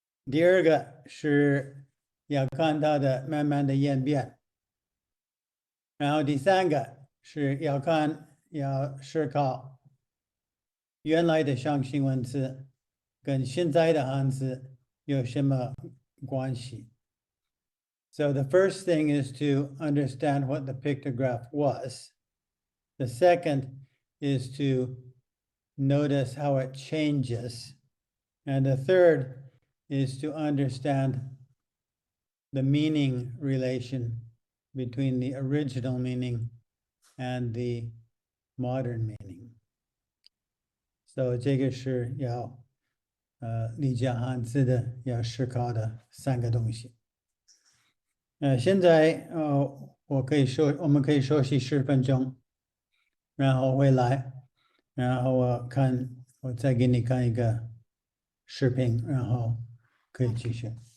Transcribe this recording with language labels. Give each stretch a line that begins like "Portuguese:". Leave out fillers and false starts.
Chinese: 第二个是要看它的慢慢的演变，然后第三个是要思考原来的象形文字跟现在的汉字有什么关系。
English: So the first thing is to understand what the pictograph was. The second is to notice how it changes. And the third is to understand the meaning relation between the original meaning and the modern meaning.
Chinese: So 这个是要理解汉字的要思考的三个东西。现在我们可以休息10分钟，然后回来，然后我再给你看一个视频，然后可以继续。